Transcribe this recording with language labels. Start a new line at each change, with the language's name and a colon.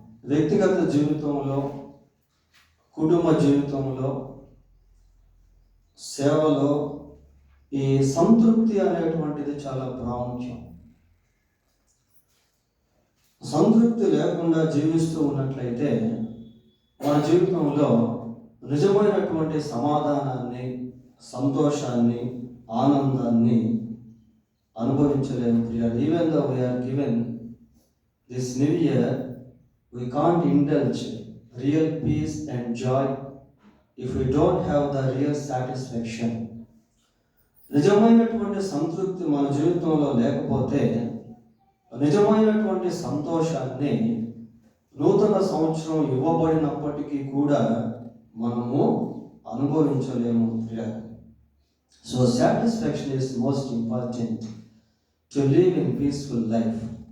Telugu: వ్యక్తిగత జీవితంలో, కుటుంబ జీవితంలో, సేవలో ఈ సంతృప్తి అనేటువంటిది చాలా ప్రాముఖ్యం. సంతృప్తి లేకుండా జీవిస్తూ ఉన్నట్లయితే మన జీవితంలో నిజమైనటువంటి సమాధానాన్ని, సంతోషాన్ని, ఆనందాన్ని అనుభవించలేము.
English: Even though we are given this new year, we can't indulge real peace and joy if we don't have the real satisfaction.
Telugu: నిజమైనటువంటి సంతృప్తి మన జీవితంలో లేకపోతే నిజమైనటువంటి సంతోషాన్ని నూతన సంవత్సరం ఇవ్వబడినప్పటికీ కూడా మనము అనుభవించలేము.
English: So satisfaction is most important to live in peaceful life.